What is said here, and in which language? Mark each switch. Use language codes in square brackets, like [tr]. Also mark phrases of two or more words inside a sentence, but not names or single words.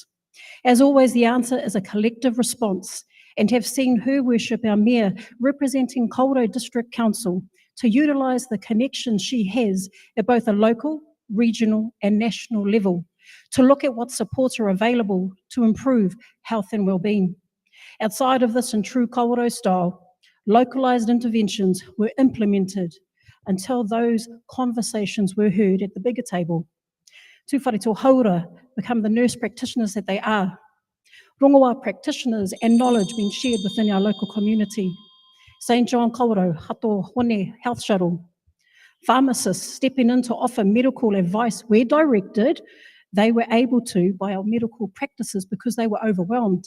[en] As always, the answer is a collective response, and have seen Her Worship, our Mayor, representing Kawerau District Council to utilise the connections she has at both a local, regional and national level to look at what supports are available to improve health and wellbeing. Outside of this, in true Kawerau style, localised interventions were implemented until those conversations were heard at the bigger table. Tūwharetoa haura become the nurse practitioners that they are. Rongoā practitioners and knowledge being shared within our local community. St. John Kawerau, Hato Hone Health Shuttle. Pharmacists stepping in to offer medical advice where directed They were able to by our medical practices because they were overwhelmed.